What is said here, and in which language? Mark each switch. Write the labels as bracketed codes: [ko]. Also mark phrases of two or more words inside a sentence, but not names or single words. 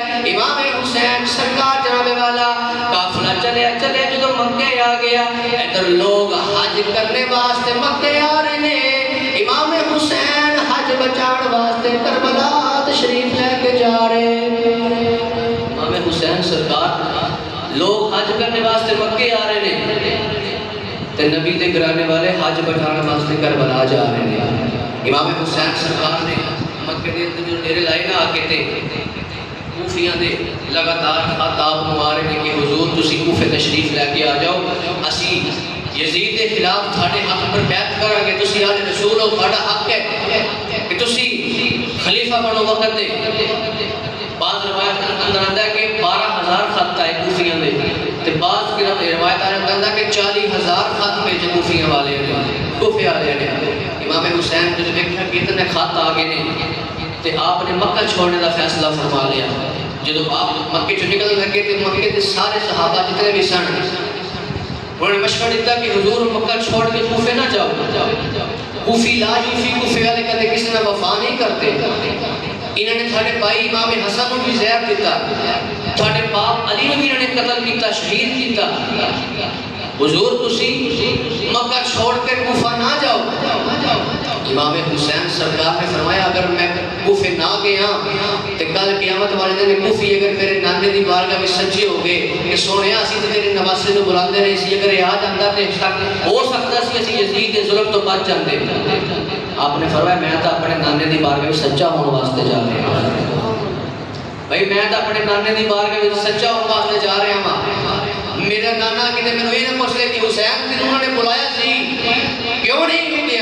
[ur] امام حسین سرکار جناب والا قافلہ چلے جدو مکے آ گیا، ادھر لوگ حج کرنے واسطے مکے آ رہے ہیں، امام حسین حج بچان واسطے کربلا تشریف لے کے جا رہے ہیں۔ امام حسین سرکار لوگ حج کرنے واسطے مکے آ رہے ہیں تے نبی دے گرانے والے حج بچان واسطے کربلا جا رہے ہیں۔ [pa] امام حسین سرکار نے مکے دے اندر جو ڈیرے لائے نہ آ کے تے کوفیاں دے لگاتار خطاب مارے ہیں کہ حضور تسی کوفے تشریف لے کے آ جاؤ، اسی یزید دے خلاف تھاڑے حق پر بیعت کریں گے، تسی آل رسول ہو، تھاڑا حق ہے کہ تسی خلیفہ بنو وقت دے۔ بعض روایت اندر آتا ہے کہ 12,000 خط آئے کوفیاں دے، تے بعض کی روایت آتا ہے کہ 40,000 خط بھیجے کوفیاں والے نے، کوفے والے نے۔ امام حسین جو دیکھا کہ اتنے خط آگے نے تے آپ نے مکہ چھوڑنے دا فیصلہ فرما لیا۔ جدو آپ مکے چو نکل لگے تے مکے دے سارے صحابہ جتنے بھی سن انہوں نے مشورہ دیتا کہ حضور مکہ چھوڑ کے کوفے نہ جاؤ، [ar] کوفی لا یوفی، [pa] کوفے والے کہتے کسی نے وفا نہیں کرتے، انہوں نے تھاڑے بھائی امام حسن کو بھی زہر دیتا، تھاڑے باپ علی نے بھی انہوں نے قتل کیتا، شہید کیتا، حضور تسی مکہ چھوڑ کے کوفہ نہ جاؤ۔ امام حسین سرکار نے فرمایا اگر میں کوفے نہ گیا تو کل قیامت والے دن کوفی اگر میرے نانے دی بارگاہ میں سچے ہو گئے کہ سونے اسی تے تیرے نواسے نو بلاندے رہے سی، اگر یاد آندا تے ہو سکتا سی اسی یزید دے ظلم تو بچ جاندے۔ [ur] آپ نے فرمایا میں تو اپنے نانے دی بارگاہ میں سچا ہونے واسطے جا رہا ہوں، بھائی میں تو اپنے نانے دی بارگاہ میں سچا ہونے واسطے جا رہا ہوں۔ میرا نانا کہتے میں یہ نہ پوچھ لے کہ حسین تین انہوں نے بلایا سی کیوں نہیں گیا؟